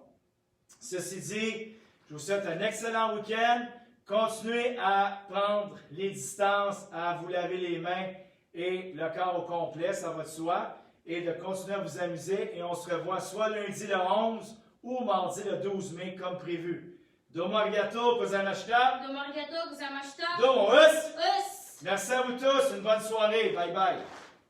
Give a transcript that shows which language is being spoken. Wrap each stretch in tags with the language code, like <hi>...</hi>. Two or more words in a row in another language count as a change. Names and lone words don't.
<fr>Ceci dit, je vous souhaite un excellent week-end. Continuez à prendre les distances, à vous laver les mains et le corps au complet, ça va de soi. Et de continuer à vous amuser. Et on se revoit soit lundi le 11 ou mardi le 12 mai comme prévu.</fr> <ja>どうもありがとうございました. どうもありがとうございました. Domo us.</ja> <fr>Merci à vous tous. Une bonne soirée. Bye bye.</fr>